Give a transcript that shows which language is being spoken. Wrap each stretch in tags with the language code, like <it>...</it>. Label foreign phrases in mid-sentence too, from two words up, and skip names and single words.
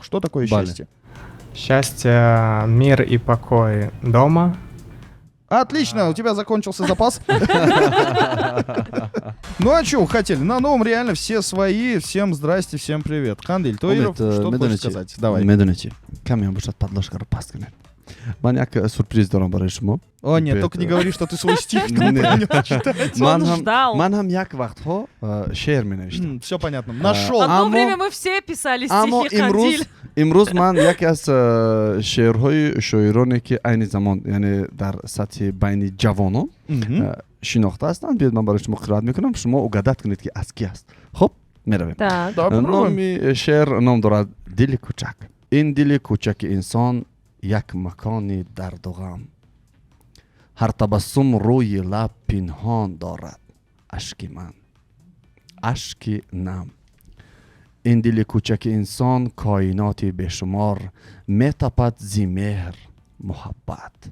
<ru>Что такое</ru> <tg>Бале.</tg> <ru>счастье? Счастье, мир и покой дома. Отлично, у тебя закончился запас. Ну а что хотели? На новом реально все свои. Всем здрасте, всем привет. Хандель Тойров, что ты хочешь сказать? Давай.</ru> <tg>медони камиам бошад подложкаро паст кунем ман як сюрприз дорам барои шумо</tg> <ru>О, нет, Привет. только не говори, что ты свой стих там Не. принес читать. Он ждал.</ru> <tg>ман ҳам як вақтҳо шеър менавиштам</tg> <ru>Все понятно. Нашел. Одно</ru> <tg>Амо-</tg> <ru>время мы все писали</ru> <tg>аммо</tg> <ru>стихи Хандиль.</ru> <tg>имрӯз ман яке аз шеърҳои шоироне ки айни замон яъне дар сатҳи байни ҷавонон шинохта ҳастанд биёед ман барои шумо қироат мекунам шумо угадат кунед ки аз ки аст хуб меравем</tg> <ru>Так. Да, попробуем.</ru> <tg>номи шеър ном дорад дили кӯчак ин дили кӯчаки инсон як макони дарду ғам ҳар табассум рӯи лаб пинҳон дорад ашки ман ашки нам ин дили кӯчаки инсон коиноти бешумор метапад зи меҳр муҳаббат</tg>